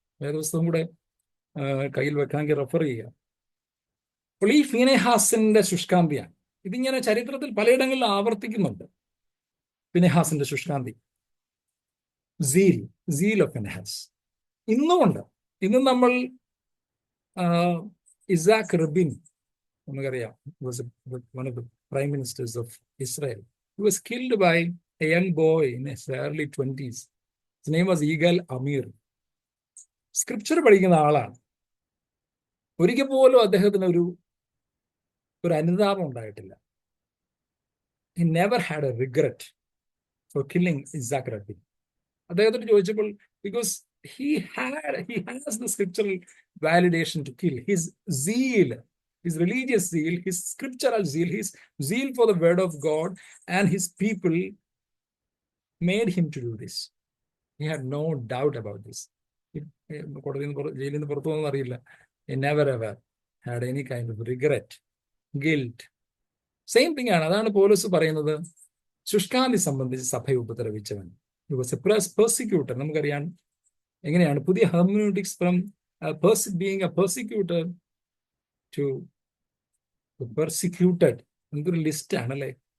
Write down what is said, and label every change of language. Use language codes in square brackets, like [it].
[ml] വേദപുസ്തകം കൂടെ കയ്യിൽ വെക്കാമെങ്കിൽ റെഫർ ചെയ്യുക. അപ്പോൾ ഈ ഫിനെഹാസിന്റെ ശുഷ്കാന്തിയാണ്. ഇതിങ്ങനെ ചരിത്രത്തിൽ പലയിടങ്ങളിൽ ആവർത്തിക്കുന്നുണ്ട്. ഫിനെഹാസിന്റെ ശുഷ്കാന്തി, സീൽ ഓഫ് ഫിനെഹാസ് ഇന്നുമുണ്ട്. ഇന്നും നമ്മൾ [en] Yitzhak Rabin, നമുക്കറിയാം, one of the prime ministers of Israel. He was killed by a young boy in his early 20s. His name was Yigal Amir. [ml] Scripture പഠിക്കുന്ന ആളാണ്. ഒരിക്കൽ പോലും അദ്ദേഹത്തിന് ഒരു അനുതാപം ഉണ്ടായിട്ടില്ല. [en] He never had a regret for killing Isaac Rabin. [ml] അദ്ദേഹത്തോട് ചോദിച്ചപ്പോൾ, [en] because he has the scriptural validation to kill. His zeal, his religious zeal, his scriptural zeal, his zeal for the word of God and his people made him to do this. He had no doubt about this. [ml] ജയിലിൽ നിന്ന് പുറത്തു പോകുന്ന അറിയില്ല. [en] He never ever had any kind of regret, guilt. [ml] Same thing ആണ്. അതാണ് പൗലോസ് പറയുന്നത്, ശുഷ്കാന്തി സംബന്ധിച്ച് സഭയെ ഉപദ്രവിച്ചവൻ. [en] He was a persecutor. [ml] നമുക്കറിയാം എങ്ങനെയാണ് പുതിയ hermeneutics [en] From being a persecutor to persecuted. [ml] എന്തൊരു ലിസ്റ്റ് ആണല്ലേ.